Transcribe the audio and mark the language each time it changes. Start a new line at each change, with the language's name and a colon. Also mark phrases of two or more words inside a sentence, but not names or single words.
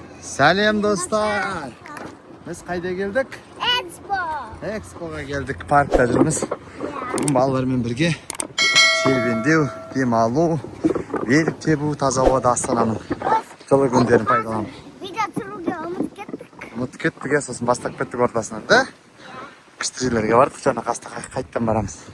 Kazakh: Сәлем достар. Biz qayda keldik? Expo'ga keldik. Parkda жүрміз. Бүгін балалармен бірге серуендеу, демалу, велик тебу, таза ауада Астананың жылы күндерін пайдаланып. Видео түсіруге ұмытып кеттік. Ұмытып кеттік, сосын бастап кеттік ортасынан, да? Күшті жерлерге бардық, жаңа қайттан барамыз.